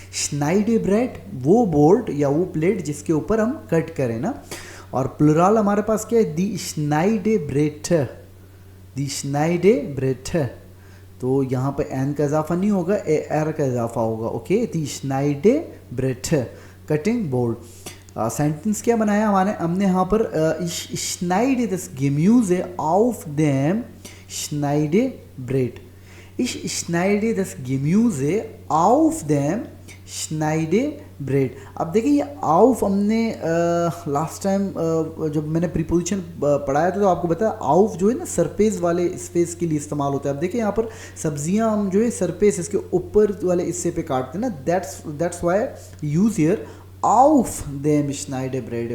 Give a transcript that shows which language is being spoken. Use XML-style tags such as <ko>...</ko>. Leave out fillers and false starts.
<hi>Schneidebrett वो board या वो प्लेट जिसके ऊपर हम कट करें ना, और प्लुरल हमारे पास क्या है, die Schneidebrett, die Schneidebrett। तो यहाँ पर एन का इजाफा नहीं होगा, ए आर का इजाफा होगा। Okay, die Schneidebrett, cutting board. Sentence क्या बनाया हमने यहाँ पर,</hi> <de>ich schneide das Gemüse auf dem Schneidebrett, ich schneide das Gemüse auf dem Schneidebrett।</de> <hi>Bread. अब देखिए ये आउफ हमने लास्ट टाइम जब मैंने प्रीपोजिशन पढ़ाया था तो आपको बताया आउफ जो है ना सरफेस वाले स्पेस के लिए इस्तेमाल होता है। अब देखिए यहाँ पर सब्जियाँ हम जो है सरफेस इसके ऊपर वाले हिस्से पे काटते हैं ना,</hi> <en>that's why use here</en> <hi>आउफ them schneide bread.</hi>